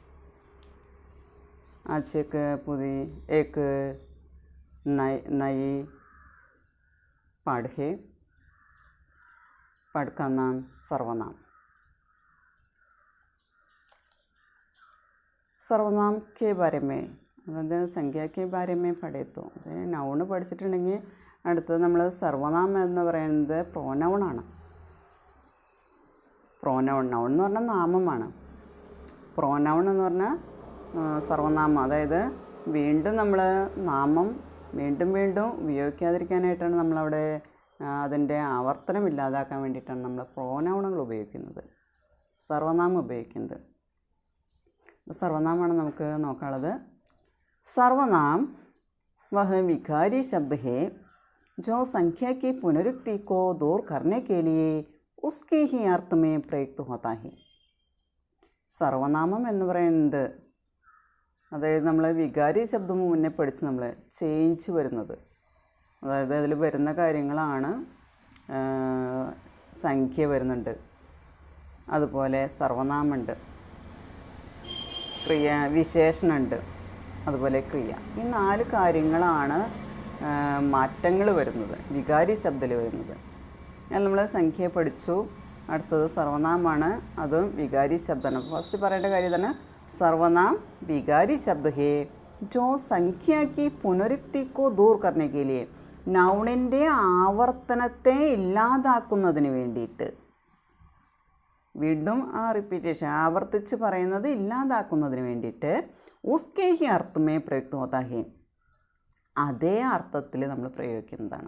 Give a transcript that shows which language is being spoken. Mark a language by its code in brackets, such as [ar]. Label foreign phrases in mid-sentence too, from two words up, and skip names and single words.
[hi] आज एक नई पाठ है। पाठ का नाम सर्वनाम। सर्वनाम के बारे में [ml] अതായത് സംഖ്യ [hi] के बारे में पढ़े तो [ml] നൗൺ പഠിച്ചിട്ടുണ്ടെങ്കിൽ അടുത്തത് നമ്മൾ സർവനാമം എന്ന് പറയുന്നത് പ്രോനൗണാണ്. പ്രോനൗൺ നൗൺ എന്ന് പറഞ്ഞാൽ നാമമാണ്. പ്രോനൗൺ എന്ന് പറഞ്ഞാൽ സർവനാമം, അതായത് വീണ്ടും നമ്മൾ നാമം വീണ്ടും വീണ്ടും ഉപയോഗിക്കാതിരിക്കാനായിട്ടാണ് നമ്മളവിടെ അതിൻ്റെ ആവർത്തനം ഇല്ലാതാക്കാൻ വേണ്ടിയിട്ടാണ് നമ്മൾ പ്രോനൗണുകൾ ഉപയോഗിക്കുന്നത്, സർവനാമം ഉപയോഗിക്കുന്നത്. സർവനാമമാണ് നമുക്ക് നോക്കാനുള്ളത്. [hi] സർവനാം वह विकारी शब्द है जो संख्या की पुनरुक्ति को दूर करने के लिए उसके ही अर्थ में प्रयुक्त होता है. [ml] സർവനാമം എന്ന് പറയുന്നത്, അതായത് നമ്മൾ വികാരി ശബ്ദം മുന്നേ പഠിച്ച് നമ്മൾ ചേഞ്ച് വരുന്നത്, അതായത് അതിൽ വരുന്ന കാര്യങ്ങളാണ് സംഖ്യ വരുന്നുണ്ട്, അതുപോലെ സർവനാമമുണ്ട്, ക്രിയ വിശേഷണമുണ്ട്, അതുപോലെ ക്രിയ. ഈ 4 കാര്യങ്ങളാണ് മാറ്റങ്ങൾ വരുന്നത് വികാരി ശബ്ദത്തിൽ വരുന്നത്. നമ്മൾ സംഖ്യ പഠിച്ചു. അടുത്തത് സർവനാമമാണ്, അതും വികാരി ശബ്ദമാണ്. ഫസ്റ്റ് പറയേണ്ട കാര്യം തന്നെ [hi] सर्वनाम विकारी शब्द है जो संख्या की पुनरुक्ति को दूर करने के लिए [ml] നൗണിൻ്റെ ആവർത്തനത്തെ ഇല്ലാതാക്കുന്നതിന് വേണ്ടിയിട്ട്, വീണ്ടും ആ റിപ്പീറ്റേഷൻ ആവർത്തിച്ച് പറയുന്നത് ഇല്ലാതാക്കുന്നതിന് വേണ്ടിയിട്ട് [hi] उसके ही अर्थ में प्रयुक्त होता है, [ml] അതേ അർത്ഥത്തിൽ നമ്മൾ പ്രയോഗിക്കുന്നതാണ്.